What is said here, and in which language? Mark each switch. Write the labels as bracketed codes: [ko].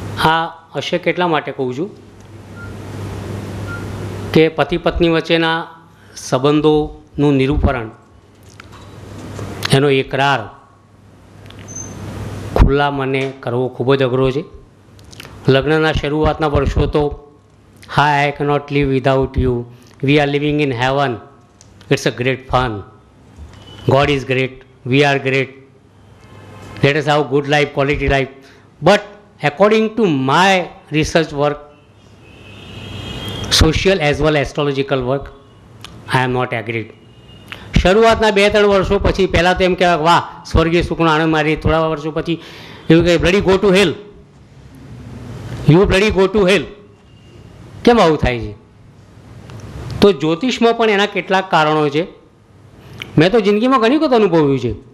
[gu] આ અશક્ય એટલા માટે કહું છું કે પતિ પત્ની વચ્ચેના સંબંધોનું નિરૂપણ, એનો એકરાર ખુલ્લા મને કરવો ખૂબ જ અઘરો છે. લગ્નના શરૂઆતના વર્ષો તો [en] Hi, I cannot live without you. We are living in heaven. It's a great fun. God is great. We are great. Let us have good life, quality life. But according to my research work, social as well as astrological work, I am not agreed. [gu] શરૂઆતના 2-3 વર્ષો પછી પહેલાં તો એમ કહેવાય વાહ સ્વર્ગીય સુખનો આનંદ મારી, થોડા વર્ષો પછી એવું કહે [en] bloody go to hell, [gu] you bloody go to હેલ. કેમ આવું થાય છે? તો જ્યોતિષમાં પણ એના કેટલાક કારણો છે. મેં તો જિંદગીમાં ઘણી વખત અનુભવ્યું છે.